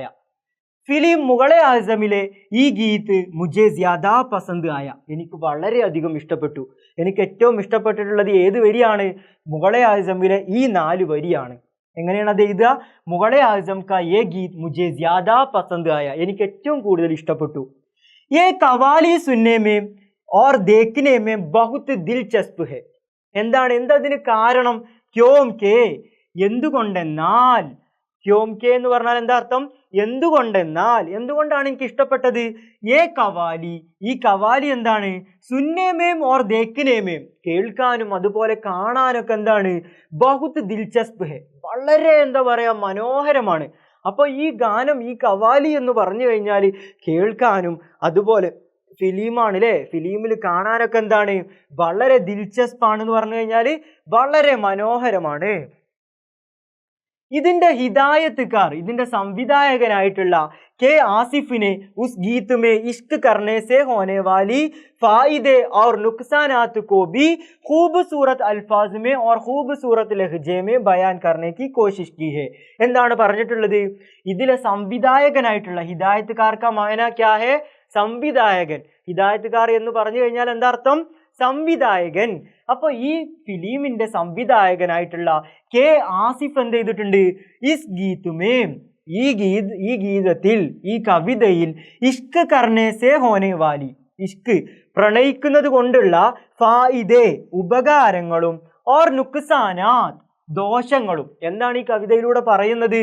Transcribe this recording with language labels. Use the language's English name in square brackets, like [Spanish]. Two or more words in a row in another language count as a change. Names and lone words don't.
[Malayalam] ഫിലിം മുഗളെ ആസമിലെ ഈ [Hindi] गीत मुझे ज़्यादा पसंद आया, [Malayalam] എനിക്ക് വളരെയധികം ഇഷ്ടപ്പെട്ടു. എനിക്ക് ഏറ്റവും ഇഷ്ടപ്പെട്ടിട്ടുള്ളത് ഏത് വരിയാണ്? മുഗളെ ആസമിലെ ഈ 4 വരിയാണ്. എങ്ങനെയാണ് അത് എഴുതുക? [Hindi] मुग़ल-ए-आज़म का ये गीत मुझे ज़्यादा पसंद आया, [Malayalam] എനിക്ക് ഏറ്റവും കൂടുതൽ ഇഷ്ടപ്പെട്ടു. [Hindi] ये क़व्वाली सुनने में और देखने में बहुत दिलचस्प है. [Malayalam] എന്താണ്, എന്തതിന് കാരണം? [Hindi] क्यों कि, [Malayalam] എന്തുകൊണ്ടെന്നാൽ. [Hindi] क्यों कि [Malayalam] എന്ന് പറഞ്ഞാൽ എന്താ അർത്ഥം? എന്തുകൊണ്ടെന്നാൽ, എന്തുകൊണ്ടാണ് എനിക്ക് ഇഷ്ടപ്പെട്ടത്? ഏ കവാലി, ഈ കവാലി എന്താണ്? [Hindi] सुनने में और देखने में, [Malayalam] കേൾക്കാനും അതുപോലെ കാണാനൊക്കെ എന്താണ്? [Hindi] बहुत दिलचस्प है, [Malayalam] വളരെ എന്താ പറയാ മനോഹരമാണ്. അപ്പൊ ഈ ഗാനം, ഈ കവാലി എന്ന് പറഞ്ഞു കഴിഞ്ഞാൽ കേൾക്കാനും അതുപോലെ ഫിലിമാണ് അല്ലേ, ഫിലിമിൽ കാണാനൊക്കെ എന്താണ്? വളരെ ദിൽചസ്പാണെന്ന് പറഞ്ഞു കഴിഞ്ഞാൽ വളരെ മനോഹരമാണ്. ഇതിന്റെ ഹിദായത്തുകാർ, ഇതിന്റെ സംവിധായകനായിട്ടുള്ള കെ ആസിഫിനെ [Hindi] उस गीत में इश्क करने से होने वाली फायदे और नुकसानात को भी खूबसूरत अल्फाज में और खूबसूरत लहजे में बयान करने की कोशिश की है. [Malayalam] എന്താണ് പറഞ്ഞിട്ടുള്ളത്? ഇതിലെ സംവിധായകനായിട്ടുള്ള, ഹിദായത്തുകാർക്ക് [Hindi] मायना क्या है? [Malayalam] സംവിധായകൻ. ഹിദായത്തുകാർ എന്ന് പറഞ്ഞു കഴിഞ്ഞാൽ എന്താ അർത്ഥം? സംവിധായകൻ. അപ്പൊ ഈ ഫിലിമിന്റെ സംവിധായകനായിട്ടുള്ള കെ ആസിഫ് എന്ത് ചെയ്തിട്ടുണ്ട്? [Hindi] इस गीत में, [Malayalam] ഈ ഗീതത്തിൽ, ഈ കവിതയിൽ [Hindi] इश्क़ करने से होने वाली, [Malayalam] ഇഷ്ക് പ്രണയിക്കുന്നത് കൊണ്ടുള്ള ഫായിദേ ഉപകാരങ്ങളും [Hindi] और नुक़सानात [Malayalam] ദോഷങ്ങളും, എന്താണ് ഈ കവിതയിലൂടെ പറയുന്നത്?